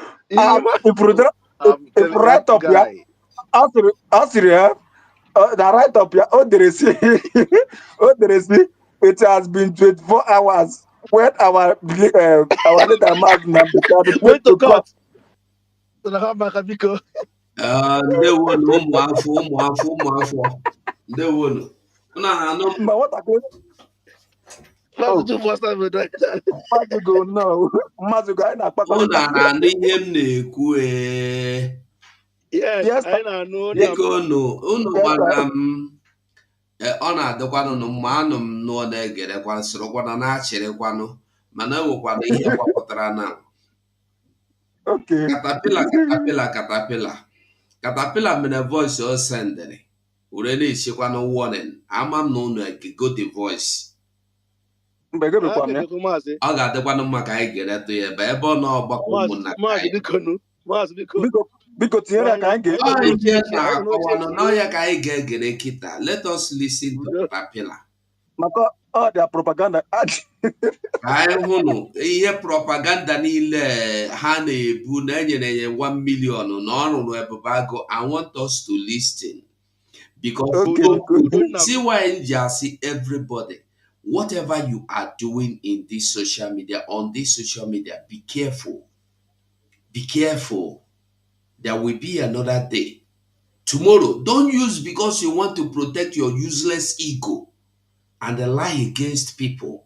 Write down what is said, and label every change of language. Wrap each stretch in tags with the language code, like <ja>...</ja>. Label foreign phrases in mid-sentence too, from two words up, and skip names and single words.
<en>if right up here, after the right up here, it has been 24 hours when our leader went to court.</en> <ig>Ndewonu ụmụafọ ndewonu unu na-anụ ihe m na-ekwu dịka unu gbara m ọ na-adịkwanụ mma anụ m nụọ na-egerekwa sorokwana na-achịrịkwanụ mana enwekwana ihe gbapụtara na Caterpillar mere voice o sendịrị were na-echekwanụ warning ama m na unu go the voice ọ ga-adịkwanụ mma ka anyị geretụ ya ebe ọ na ọgbakọ ụmụnna Biko tinyere ya ka anyị ga-ege.</ig> <en>Let us listen to Papilla.</en> <ig>Maka ọ dị propaganda. Anyị hụnụ ihe propaganda niile ha na-ebu na enyere 1 million na ọ rụrụ Ebubeagụ.</ig> <en>I want us to listen because see why I see everybody, whatever you are doing in this social media, on this social media, be careful. Be careful. There will be another day. Tomorrow, don't use because you want to protect your useless ego and lie against people.</en>